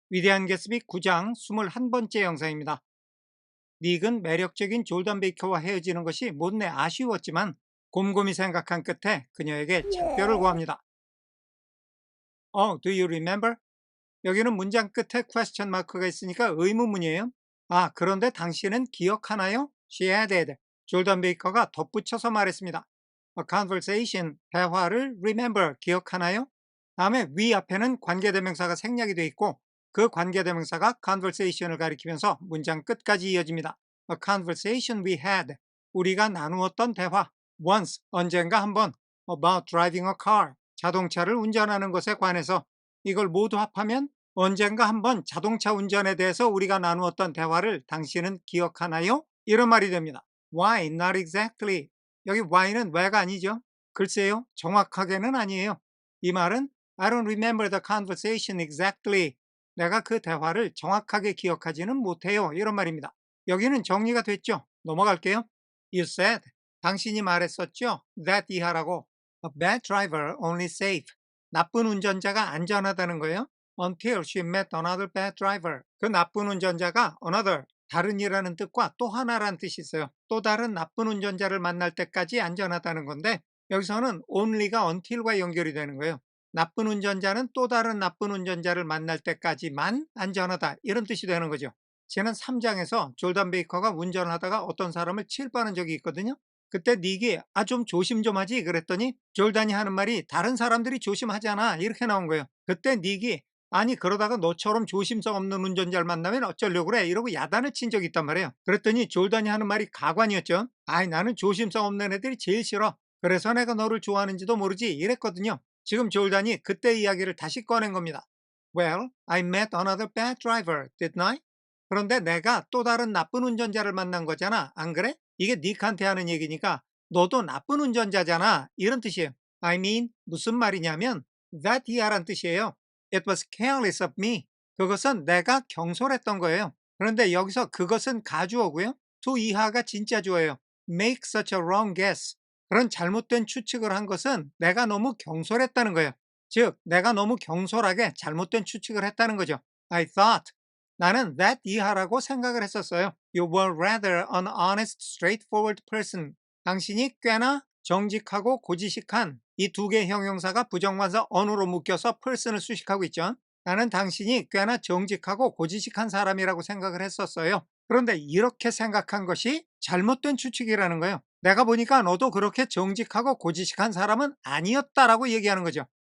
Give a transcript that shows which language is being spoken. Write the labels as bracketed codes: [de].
[ko] 위대한 개츠비 9장 21번째 영상입니다. 닉은 매력적인 졸단 베이커와 헤어지는 것이 못내 아쉬웠지만 곰곰이 생각한 끝에 그녀에게 작별을 구합니다. [en] do you remember? [ko] 여기는 문장 끝에 question 마크가 있으니까 의문문이에요. 그런데 당신은 기억하나요? [en] She added. [ko] 졸단 베이커가 덧붙여서 말했습니다. [en] A conversation, [ko] 대화를 remember, 기억하나요? 다음에 we 앞에는 관계대명사가 생략이 되어 있고 그 관계대명사가 conversation을 가리키면서 문장 끝까지 이어집니다. [en] A conversation we had, [ko] 우리가 나누었던 대화. Once, 언젠가 한번. [en] About driving a car, [ko] 자동차를 운전하는 것에 관해서. 이걸 모두 합하면 언젠가 한번 자동차 운전에 대해서 우리가 나누었던 대화를 당신은 기억하나요? 이런 말이 됩니다. [en] Why? Not exactly. [ko] 여기 why는 왜가 아니죠. 글쎄요, 정확하게는 아니에요. 이 말은 [en] I don't remember the conversation exactly. [ko] 내가 그 대화를 정확하게 기억하지는 못해요. 이런 말입니다. 여기는 정리가 됐죠. 넘어갈게요. [en] You said, [ko] 당신이 말했었죠. [en] That [ko] 이하라고. [en] A bad driver only safe. [ko] 나쁜 운전자가 안전하다는 거예요. [en] Until she met another bad driver. [ko] 그 나쁜 운전자가 another, 다른이라는 뜻과 또 하나라는 뜻이 있어요. 또 다른 나쁜 운전자를 만날 때까지 안전하다는 건데 여기서는 only가 until과 연결이 되는 거예요. 나쁜 운전자는 또 다른 나쁜 운전자를 만날 때까지만 안전하다, 이런 뜻이 되는 거죠. 지난 3장에서 졸단 베이커가 운전을 하다가 어떤 사람을 칠빠는 적이 있거든요. 그때 닉이 좀 조심 좀 하지 그랬더니 졸단이 하는 말이 다른 사람들이 조심하잖아, 이렇게 나온 거예요. 그때 닉이 아니 그러다가 너처럼 조심성 없는 운전자를 만나면 어쩌려고 그래, 이러고 야단을 친 적이 있단 말이에요. 그랬더니 졸단이 하는 말이 가관이었죠. 나는 조심성 없는 애들이 제일 싫어. 그래서 내가 너를 좋아하는지도 모르지, 이랬거든요. 지금 졸단이 그때 이야기를 다시 꺼낸 겁니다. [en] Well, I met another bad driver, didn't I? [ko] 그런데 내가 또 다른 나쁜 운전자를 만난 거잖아, 안 그래? 이게 닉한테 하는 얘기니까 너도 나쁜 운전자잖아, 이런 뜻이에요. [en] I mean, [ko] 무슨 말이냐면 that 이하란 뜻이에요. [en] It was careless of me. [ko] 그것은 내가 경솔했던 거예요. 그런데 여기서 그것은 가주어고요. to 이하가 진짜 주어예요. [en] Make such a wrong guess. [ko] 그런 잘못된 추측을 한 것은 내가 너무 경솔했다는 거예요. 즉, 내가 너무 경솔하게 잘못된 추측을 했다는 거죠. [en] I thought. [ko] 나는 that 이하라고 생각을 했었어요. [en] You were rather an honest, straightforward person. [ko] 당신이 꽤나 정직하고 고지식한, 이 두 개의 형용사가 부정관사 on으로 묶여서 person을 수식하고 있죠. 나는 당신이 꽤나 정직하고 고지식한 사람이라고 생각을 했었어요. 그런데 이렇게 생각한 것이 잘못된 추측이라는 거예요. 내가 보니까 너도 그렇게 정직하고 고지식한 사람은 아니었다라고 얘기하는 거죠.